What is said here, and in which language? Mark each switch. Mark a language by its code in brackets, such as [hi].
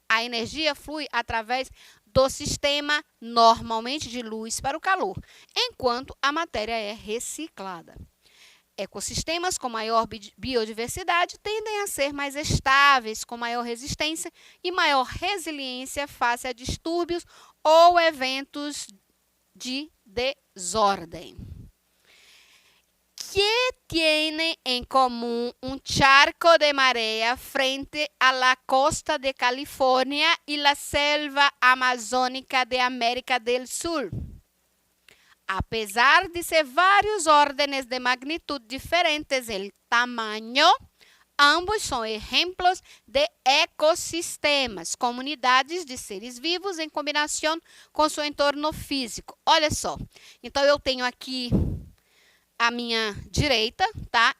[pt] A energia flui através do sistema, normalmente de luz para o calor, enquanto a matéria é reciclada. Ecossistemas com maior biodiversidade tendem a ser mais estáveis, com maior resistência e maior resiliência face a distúrbios ou eventos de desordem. [es] ¿Qué tiene en común un charco de marea frente a la costa de California y la selva amazónica de América del Sur? [pt] Apesar de ser vários órdenes de magnitud diferentes em tamanho, ambos são exemplos de ecossistemas, comunidades de seres vivos em combinação com seu entorno físico. Olha só, então eu tenho aqui à minha direita, tá?